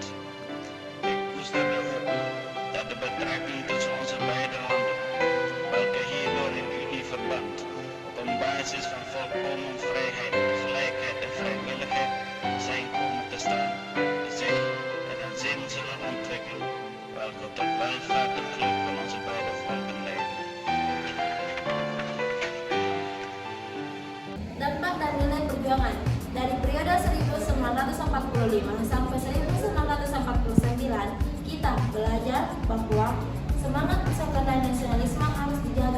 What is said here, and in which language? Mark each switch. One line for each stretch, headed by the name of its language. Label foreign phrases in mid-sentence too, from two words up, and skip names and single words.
Dutch: Ik koester de hoop dat de betrekking tussen onze beide landen, welke hierdoor in unieverband op een basis van volkomen vrijheid, gelijkheid en vrijwilligheid zijn komen te staan, zich in een zin zullen ontwikkelen, welke tot welvaart en geluk van onze beide volken leiden.
Indonesian: Dampak dan nilai perjuangan dari periode 1945 sampai 1949, kita belajar bahwa semangat persatuan dan nasionalisme harus dijaga.